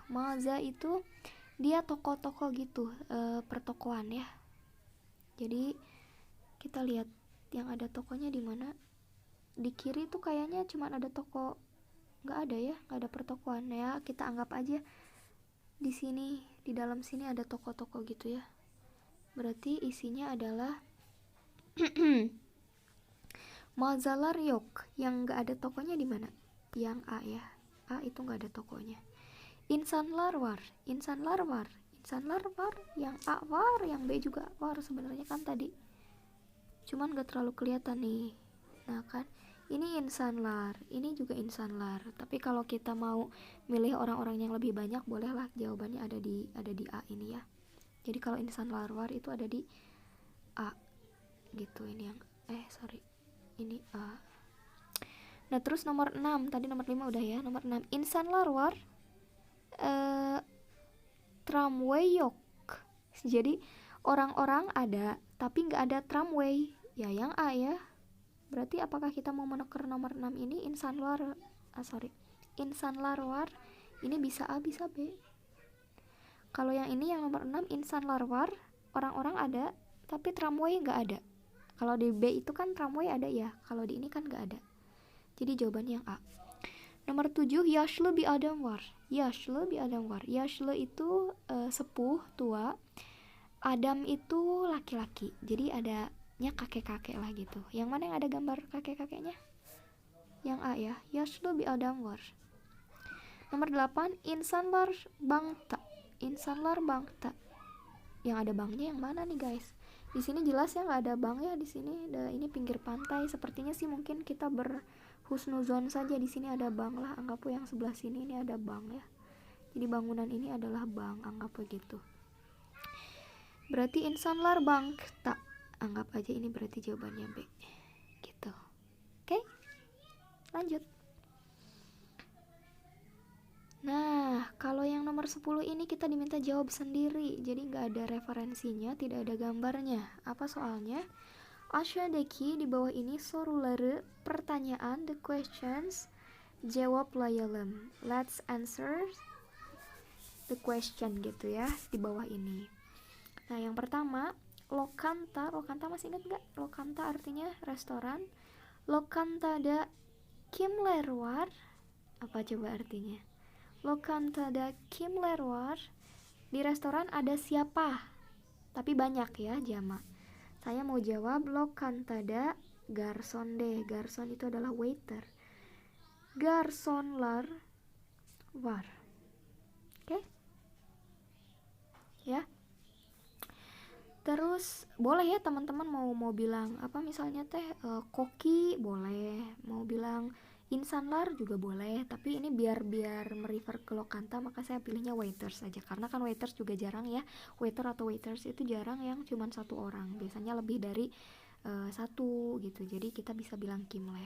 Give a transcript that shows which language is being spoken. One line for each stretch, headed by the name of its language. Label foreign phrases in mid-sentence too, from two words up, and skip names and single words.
Indonesian: Mağaza itu dia toko-toko gitu, pertokoan ya. Jadi kita lihat yang ada tokonya di mana. Di kiri tuh kayaknya cuma ada toko, nggak ada ya, nggak ada pertokoan ya. Kita anggap aja di sini, di dalam sini ada toko-toko gitu ya. Berarti isinya adalah
Turkish: mağazalar yok,
Indonesian: yang nggak ada tokonya di mana? Yang A ya, A itu nggak ada tokonya.
Turkish: İnsanlar var, insanlar var, insanlar var, yang A var,
Indonesian: yang B juga var sebenarnya kan tadi, cuman nggak terlalu kelihatan nih. Nah kan, ini insanlar, ini juga insanlar. Tapi kalau kita mau milih orang-orang yang lebih banyak, bolehlah jawabannya ada di A ini ya. Jadi kalau
Turkish: insanlar var
Indonesian: itu ada di A gitu. Ini yang ini A. Nah, terus nomor 6, tadi nomor 5 udah ya. Nomor 6,
Turkish: insanlar var tramway yok.
Indonesian: Jadi orang-orang ada tapi nggak ada tramway ya, yang A ya. Berarti apakah kita mau meneker nomor 6 ini
Turkish: insanlar var,
Indonesian: ini bisa A bisa B. Kalau yang ini yang nomor 6
Turkish: insanlar var,
Indonesian: orang-orang ada tapi tramway nggak ada. Kalau di B itu kan tramway ada ya, kalau di ini kan nggak ada. Jadi jawabannya yang A. Nomor 7,
Turkish: yaşlı bir adam var. Yaşlı bir adam var. Yaşlı
Indonesian: itu sepuh, tua. Adam itu laki-laki. Jadi adanya kakek-kakek lah gitu. Yang mana yang ada gambar kakek-kakeknya? Yang A ya,
Turkish: yaşlı bir adam var. Nomor 8, insanlar bankta. Insanlar bankta.
Indonesian: Yang ada banknya yang mana nih guys? Di sini jelas ya nggak ada bank ya, di sini ini pinggir pantai. Sepertinya sih mungkin kita berhusnuzon saja, di sini ada bank lah. Anggap yang sebelah sini ini ada bank ya. Jadi bangunan ini adalah bank, anggap begitu. Berarti
Turkish: insanlar bankta.
Indonesian: Anggap aja ini berarti jawabannya B. Gitu. Oke? Lanjut. Nah, kalau yang nomor 10 ini kita diminta jawab sendiri. Jadi nggak ada referensinya, tidak ada gambarnya. Apa soalnya? Aşağıdaki di bawah ini soruları, pertanyaan,
English: the questions, cevaplayalım. Let's answer the question
Indonesian: gitu ya, di bawah ini. Nah, yang pertama, lokanta. Lokanta masih ingat nggak? Lokanta artinya restoran.
Turkish: Lokantada kimler var?
Indonesian: Apa coba artinya?
Turkish: Lokantada kimler var?
Indonesian: Di restoran ada siapa? Tapi banyak ya, jamak. Saya mau jawab
Turkish: lokantada garson
Indonesian: deh. Garson itu adalah waiter.
Turkish: Garsonlar var.
Indonesian: Oke? Ya. Terus boleh ya teman-teman mau bilang apa misalnya koki boleh, mau bilang insanlar juga boleh, tapi ini biar merefer ke lokanta maka saya pilihnya waiters saja, karena kan waiters juga jarang ya, waiter atau waiters itu jarang yang cuma satu orang, biasanya lebih dari satu gitu, jadi kita bisa bilang kimler.